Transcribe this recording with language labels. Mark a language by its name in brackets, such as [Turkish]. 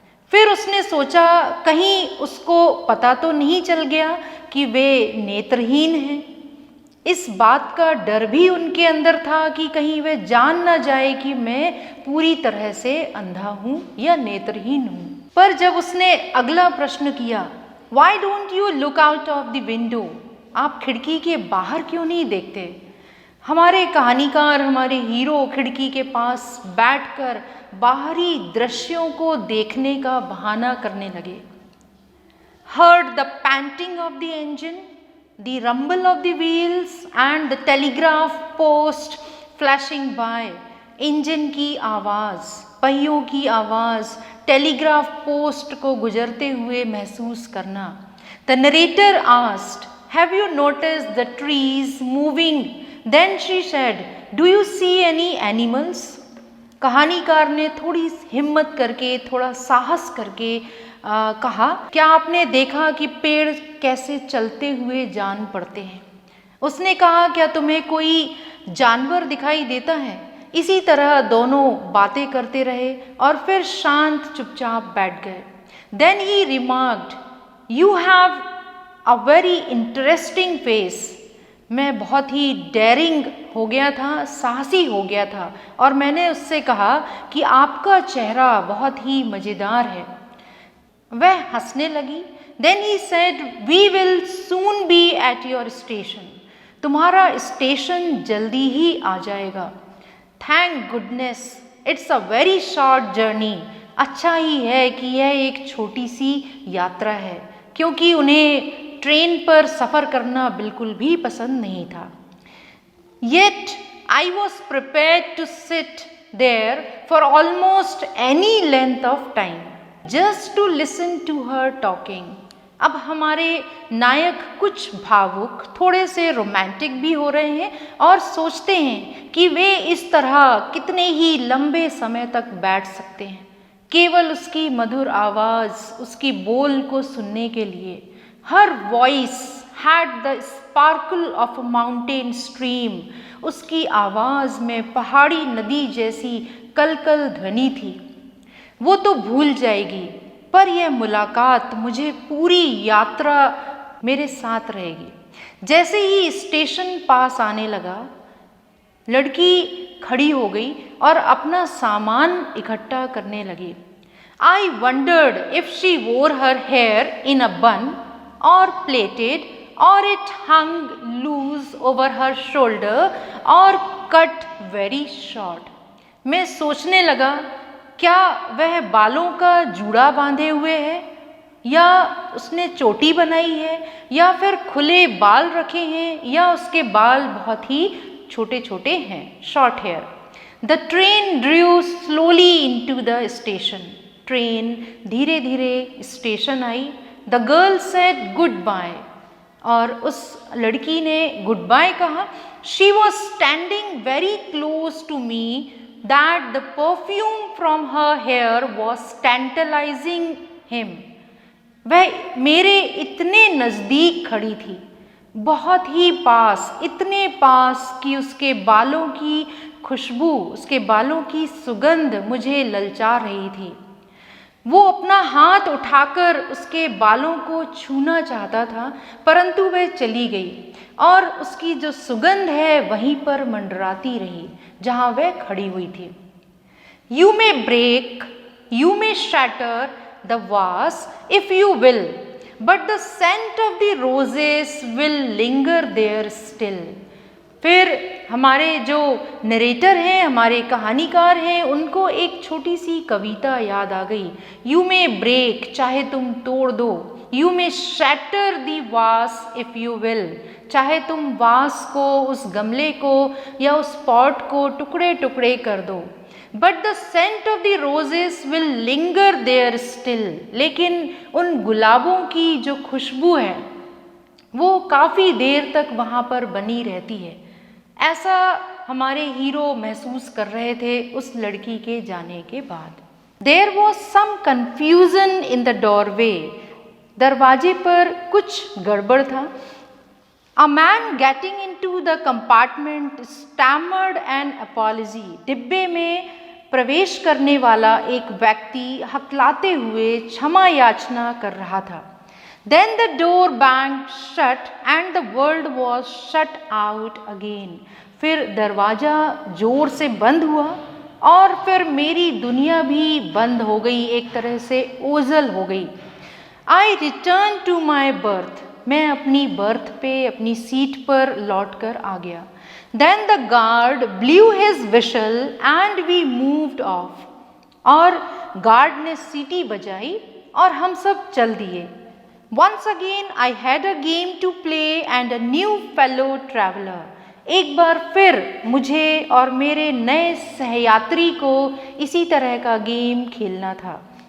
[Hindi] फिर उसने सोचा कहीं उसको पता तो नहीं चल गया कि वे नेत्रहीन हैं। इस बात का डर भी उनके अंदर था कि कहीं वह जान ना जाए कि मैं पूरी तरह से अंधा हूँ या नेत्रहीन हूँ। पर जब उसने अगला प्रश्न किया, [English] Why don't you look out of the window? [Hindi] आप खिड़की के बाहर क्यों नहीं देखते? हमारे कहानीकार, हमारे हीरो खिड़की के पास बैठकर बाहरी दृश्यों को देखने का बहाना करने लगे। [English] Heard the panting of the engine, the rumble of the wheels and the telegraph post flashing by. [Hindi] Engine की आवाज़, पहियों की आवाज़, टेलीग्राफ पोस्ट को गुजरते हुए महसूस करना। [English] The narrator asked, Have you noticed the trees moving? Then she said, Do you see any animals? [Hindi] कहानीकार ने थोड़ी हिम्मत करके, थोड़ा साहस करके कहा, क्या आपने देखा कि पेड़ कैसे चलते हुए जान पड़ते हैं? उसने कहा, क्या तुम्हें कोई जानवर दिखाई देता है? इसी तरह दोनों बातें करते रहे और फिर शांत चुपचाप बैठ गए। [English] Then he remarked, You have a very interesting face. [Hindi] मैं बहुत ही डेयरिंग हो गया था, साहसी हो गया था और मैंने उससे कहा कि आपका चेहरा बहुत ही मज़ेदार है। वह हंसने लगी। [English] Then he said, We will soon be at your station. [Hindi] तुम्हारा स्टेशन जल्दी ही आ जाएगा। [English] Thank goodness, it's a very short journey. [Hindi] अच्छा ही है कि यह एक छोटी सी यात्रा है, क्योंकि उन्हें ट्रेन पर सफ़र करना बिल्कुल भी पसंद नहीं था। [English] Yet I was prepared to sit there for almost any length of time, just to listen to her talking. [Hindi] अब हमारे नायक कुछ भावुक, थोड़े से रोमांटिक भी हो रहे हैं और सोचते हैं कि वे इस तरह कितने ही लंबे समय तक बैठ सकते हैं, केवल उसकी मधुर आवाज़, उसकी बोल को सुनने के लिए। [English] Her voice had the sparkle of a mountain stream. [Hindi] उसकी आवाज़ में पहाड़ी नदी जैसी कलकल ध्वनि थी। वो तो भूल जाएगी, पर यह मुलाकात मुझे पूरी यात्रा मेरे साथ रहेगी। जैसे ही स्टेशन पास आने लगा, लड़की खड़ी हो गई और अपना सामान इकट्ठा करने लगी। [English] I wondered if she wore her hair in a bun or plaited, or it hung loose over her shoulder or cut very short. [Hindi] मैं सोचने लगा, क्या वह बालों का जूड़ा बांधे हुए है या उसने चोटी बनाई है या फिर खुले बाल रखे हैं या उसके बाल बहुत ही छोटे छोटे हैं, short hair. [English] The train drew slowly into the station. [Hindi] Train धीरे धीरे station I. [English] the girl said good bye, [Hindi] और उस लड़की ने गुड बाय कहा। [English] She was standing very close to me that the perfume from her hair was tantalizing him. [Hindi] वह मेरे इतने नज़दीक खड़ी थी, बहुत ही पास, इतने पास कि उसके बालों की खुशबू, उसके बालों की सुगंध मुझे ललचा रही थी। वो अपना हाथ उठाकर उसके बालों को छूना चाहता था, परंतु वह चली गई और उसकी जो सुगंध है वहीं पर मंडराती रही जहाँ वह खड़ी हुई थी। [English] You may break, you may shatter the vase if you will, but the scent of the roses will linger there still. [Hindi] फिर हमारे जो नरेटर हैं, हमारे कहानीकार हैं, उनको एक छोटी सी कविता याद आ गई। [English] you may break, [Hindi] चाहे तुम तोड़ दो, [English] you may shatter the vase if you will, [Hindi] चाहे तुम वास को, उस गमले को या उस पॉट को टुकड़े टुकड़े कर दो, [English] but the scent of the roses will linger there still, [Hindi] लेकिन उन गुलाबों की जो खुशबू है वो काफ़ी देर तक वहाँ पर बनी रहती है। ऐसा हमारे हीरो महसूस कर रहे थे उस लड़की के जाने के बाद। [English] there was some confusion in the doorway, [Hindi] दरवाजे पर कुछ गड़बड़ था। [English] a man getting into the compartment stammered an apology, [Hindi] डिब्बे में प्रवेश करने वाला एक व्यक्ति हकलाते हुए क्षमा याचना कर रहा था। [English] Then the door banged shut and the world was shut out again. [Hindi] फिर दरवाज़ा ज़ोर से बंद हुआ और फिर मेरी दुनिया भी बंद हो गई, एक तरह से ओझल हो गई। [English] I returned to my berth. [Hindi] मैं अपनी बर्थ पे, अपनी सीट पर लौट कर आ गया। [English] Then the guard blew his whistle and we moved off. [Hindi] और गार्ड ने सीटी बजाई और हम सब चल दिए। [English] Once again I had a game to play and a new fellow traveler. [Hindi] एक बार फिर मुझे और मेरे नए सहयात्री को इसी तरह का गेम खेलना था।